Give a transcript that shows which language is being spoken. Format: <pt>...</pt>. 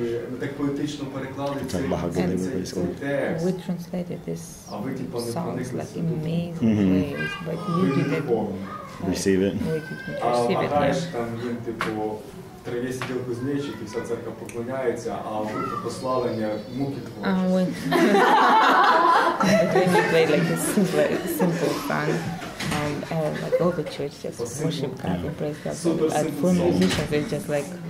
<uk>Ми так поетично переклали цей текст.</uk> <en>We translated this songs like amazing ways, but you didn't receive it. We didn't receive it.</en> <uk>Знаєш, там їм, типу, в траві сидів кузнечик, і вся церква поклоняється, а в групі прославлення муки творять.</uk> <en>But when you play like a simple song, like all the church just worship God and praise God. But for musicians, it's just like,</en>